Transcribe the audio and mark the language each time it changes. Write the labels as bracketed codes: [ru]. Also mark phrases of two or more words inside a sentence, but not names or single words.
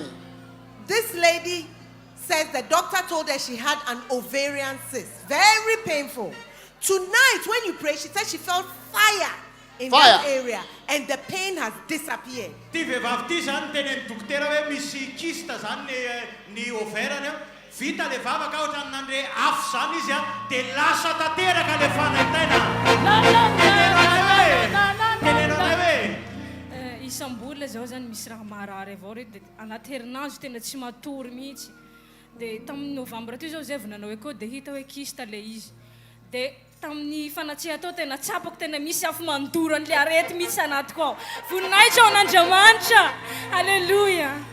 [en] This lady says the doctor told her she had an ovarian cyst. Very painful. Tonight, when you pray, she said she felt fire in that area and the pain has disappeared. [mg] ty vehivavy ty zany teny ny dokotera hoe misy kista zany ny ovairany vita le vavaka ohatrany nandre afo zany izy dia lasa tanteraka le fanaitaina teneno anay hoe Isam-bola zao zany misy raha marary avao re dia anaty herinandro tena tsy matory mihitsy dia tamin'ny novambra ty zao zay vao nanao ekô dia hita hoe kista le izy dia tamin'ny fanatsiha tao tena tsapako tena misy afo mandoro an'le arety mihitsy anatiko ao voninahitra ao an'Andriamanitra halleluja.